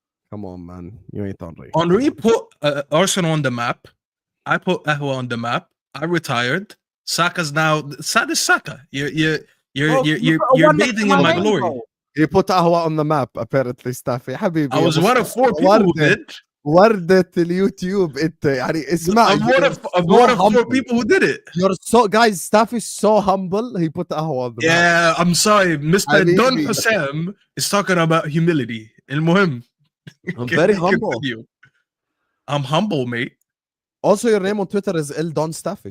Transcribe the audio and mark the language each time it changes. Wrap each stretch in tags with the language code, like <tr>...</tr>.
<en>Come on, man. You ain't Henry. Henry put Arsenal on the map. I put Ahwa on the map. I retired. Saka's now. Saad is Saka. You're bathing in my glory. You put Ahwa on the map, apparently, Staffy. Habibi, I was one of 4 people who did.</en> <ar>وردة اليوتيوب انت يعني اسمع.</ar> <en>I'm one of 4 people who did it. You're so guys. Staffy is so humble. He put Ahwa on the map. Yeah, I'm sorry, Mr. Don Husam is talking about humility.</en> <ar>المهم.</ar> <en>I'm very humble. I'm humble, mate. Also, your name on Twitter is El Don Staffy.</en>